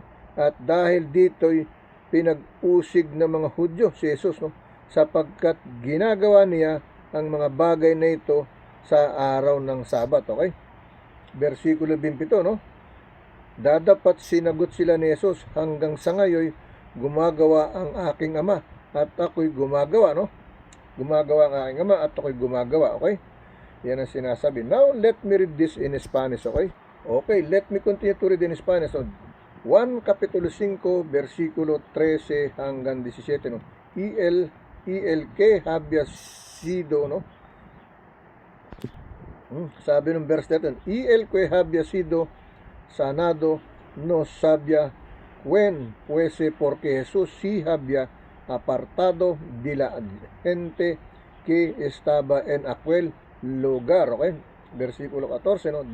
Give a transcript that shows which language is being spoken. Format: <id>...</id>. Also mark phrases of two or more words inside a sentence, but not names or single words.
<tl>At dahil dito'y pinag-usig ng mga Hudyo si Jesus, no, sapagkat ginagawa niya ang mga bagay na ito sa araw ng Sabat. Okay? Versikulo 27. No? Dadapat sinagot sila ni Jesus, hanggang sa ngayon gumagawa ang aking Ama, at ako'y gumagawa. No? Gumagawa ang aking Ama, at ako'y gumagawa. Okay? Yan ang sinasabi.</tl> <en>Now, let me read this in Spanish. Okay? Okay, let me continue to read in Spanish.</en> <tl>So, 1 Kapitulo 5, versikulo 13 hanggang 17. No?</tl> <es>El que había sido, no?</es> <tl>Sabi ng verse 13,</tl> <es>y el que había sido sanado no sabía quién fuese, porque Jesús sí había apartado de la gente que estaba en aquel lugar. Okay? Versículo 14, no?</es>